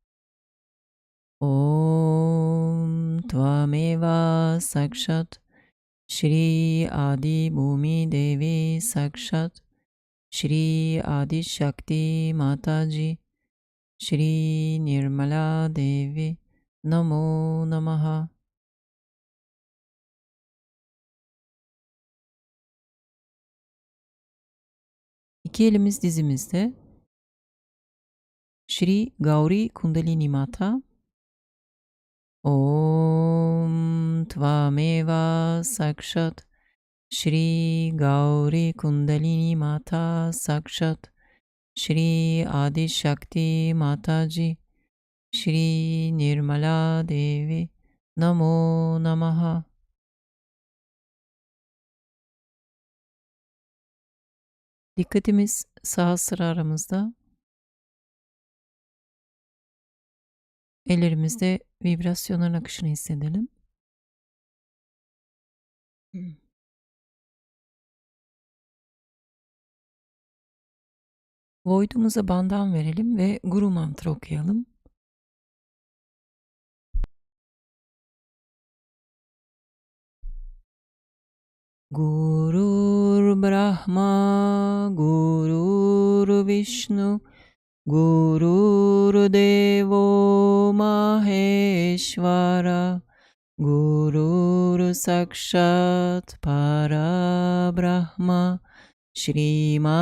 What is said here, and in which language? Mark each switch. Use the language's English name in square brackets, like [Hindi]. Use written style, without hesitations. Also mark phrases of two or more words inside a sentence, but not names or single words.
[Sanskrit] ॐ त्वमेव साक्षात् श्री आदि भूमि देवी साक्षात् श्री आदि शक्ति माताजी श्री निर्मला देवी नमो नमः. [Turkish] İki elimiz dizimizde. [Sanskrit] Shri Gauri Kundalini Mata. ॐ त्वमेव साक्षात् श्री गौरी कुण्डलिनी माता साक्षात् श्री आदि शक्ति माताजी श्री निर्मला देवी नमो नमः. [Turkish] Dikkatimiz sağ sıra aramızda. Ellerimizde vibrasyonların akışını hissedelim. Void'umuza bandan verelim ve Guru mantra okuyalım. [Sanskrit] गुरुर् ब्रह्मा, गुरुर् विष्णु, गुरुर् देवो महेश्वर, गुरुर् साक्षात् परब्रह्म, श्री